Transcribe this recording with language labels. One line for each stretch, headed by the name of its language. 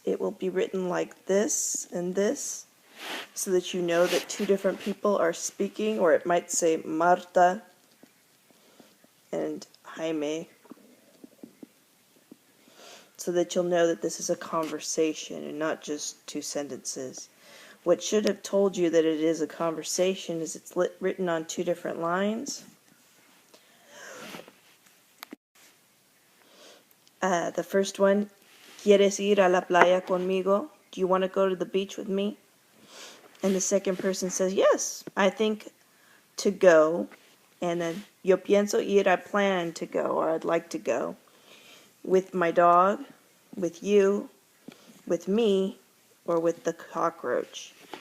English: It will be written like this and this, so that you know that two different people are speaking, or it might say Marta and Jaime, so that you'll know that this is a conversation and not just two sentences. What should have told you that it is a conversation is it's written on two different lines. The first one,
Spanish: ¿Quieres ir a la playa conmigo?
English: Do you want to go to the beach with me? And the second person says, yes, I think to go. And then,
Spanish: yo pienso ir,
English: I plan to go, or I'd like to go. With my dog, with you, with me, or with the cockroach.